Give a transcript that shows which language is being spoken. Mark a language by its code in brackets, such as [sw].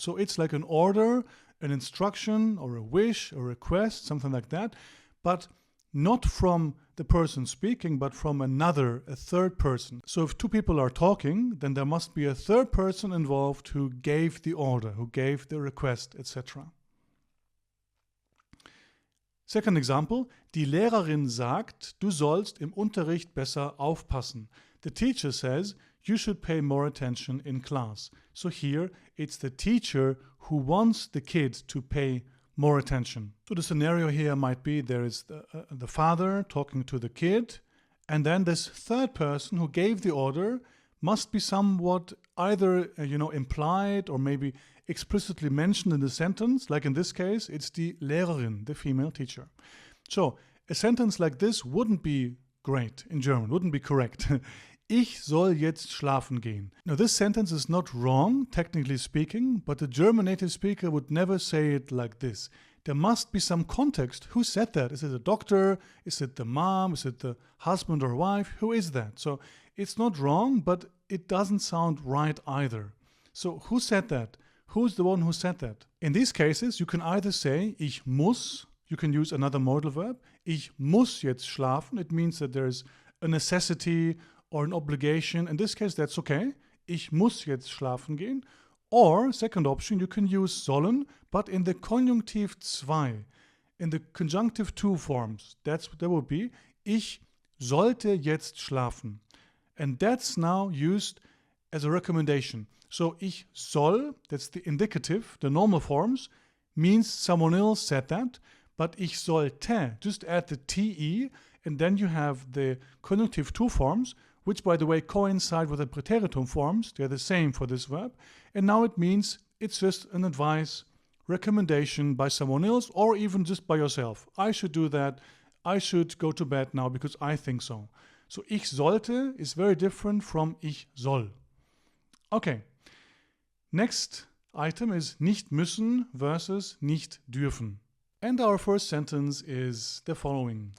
[en] So it's like an order, an instruction, or a wish, a request, something like that. But not from the person speaking, but from a third person. So if two people are talking, then there must be a third person involved who gave the order, who gave the request, etc. Second example, [de] die Lehrerin sagt, du sollst im Unterricht besser aufpassen. [en] The teacher says, you should pay more attention in class. So here, it's the teacher who wants the kid to pay more attention. So the scenario here might be there is the father talking to the kid And then this third person who gave the order must be somewhat either, implied or maybe explicitly mentioned in the sentence. Like in this case, it's die Lehrerin, the female teacher. So a sentence like this wouldn't be great in German, wouldn't be correct. [de] Ich soll jetzt schlafen gehen. [en] Now this sentence is not wrong, technically speaking, but the German native speaker would never say it like this. There must be some context. Who said that? Is it a doctor? Is it the mom? Is it the husband or wife? Who is that? So it's not wrong, but it doesn't sound right either. So who said that? Who's the one who said that? In these cases, you can either say [de] ich muss, [en] you can use another modal verb. [de] Ich muss jetzt schlafen. [en] It means that there's a necessity or an obligation. In this case, that's okay. [de] Ich muss jetzt schlafen gehen. [en] Or, second option, you can use sollen, but in the conjunctive 2, in the conjunctive 2 forms. That would be [de] ich sollte jetzt schlafen. [en] And that's now used as a recommendation. So ich soll, that's the indicative, the normal forms, means someone else said that, but ich sollte, just add the te, and then you have the conjunctive 2 forms, which, by the way, coincide with the Präteritum forms. They're the same for this verb. And now it means it's just an advice, recommendation by someone else, or even just by yourself. I should do that. I should go to bed now because I think so. So [de] ich sollte [en] is very different from [de] ich soll. [en] Okay. Next item is nicht müssen versus nicht dürfen. And our first sentence is the following.